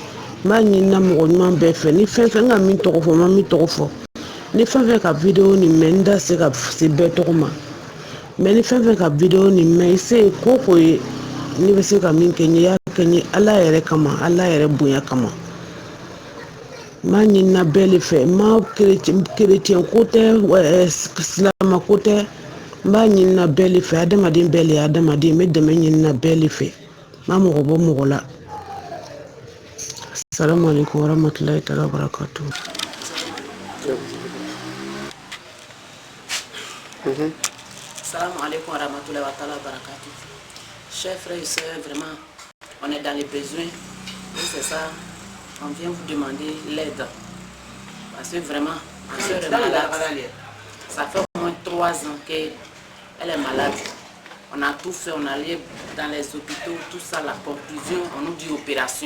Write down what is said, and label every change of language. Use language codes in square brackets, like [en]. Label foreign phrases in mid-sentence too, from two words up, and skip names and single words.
[bm] N b'a ɲinina mɔgɔ ɲuman bɛɛ fɛ, ni fɛn fɛn n ka min tɔgɔ fɔ, n ma min tɔgɔ fɔ, ni fɛn fɛn ka vidéo nin mɛn, n da se ka se bɛɛ tɔgɔ ma, mais ni fɛn fɛn ka vidéo nin mɛn, i se ye ko ye, ne bɛ se ka min kɛ n ye, y'a kɛ n ye Ala yɛrɛ kama, Ala yɛrɛ bonya kama. N b'a ɲinina bɛɛ de fɛ, n ma chrétien ko tɛ, silama ko tɛ, n b'a ɲinina bɛɛ de fɛ, adamaden bɛɛ de ye adamaden, n bɛ dɛmɛ ɲinina bɛɛ de fɛ, n ma mɔgɔ bɔ mɔgɔ la. [ar] السلام عليكم ورحمة الله تعالى وبركاته. سلام عليكم ورحمة الله وبركاته. [fr] Chers frères et sœurs, vraiment, on est dans les besoins. Et c'est ça, on vient vous demander l'aide. Parce que vraiment, ma soeur est malade. Ça fait au moins 3 ans qu'elle est malade. On a tout fait, on allait dans les hôpitaux, tout ça, la conclusion, on nous dit opération.